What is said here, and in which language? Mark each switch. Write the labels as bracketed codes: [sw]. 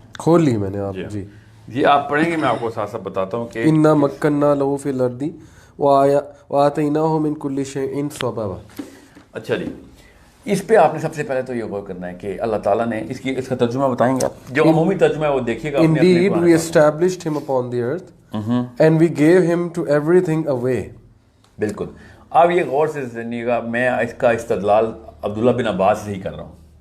[ur] کھول لی میں نے آپ جی جی آپ پڑھیں گے, میں آپ کو ساتھ ساتھ بتاتا ہوں کہ [ar] انا مکننا لہو فی الارض وآتیناہ من کل شیء سببا. [ur] اچھا جی, اس پہ آپ نے سب سے پہلے تو یہ غور کرنا ہے کہ اللہ تعالیٰ نے اس کا ترجمہ بتائیں گے آپ, جو عمومی ترجمہ ہے وہ دیکھیے گا. [en] Indeed we established him upon the earth and we gave him to everything away. [ur] بالکل. آپ یہ غور سے سنیے گا, میں اس کا استدلال عبداللہ بن عباس سے ہی کر رہا ہوں,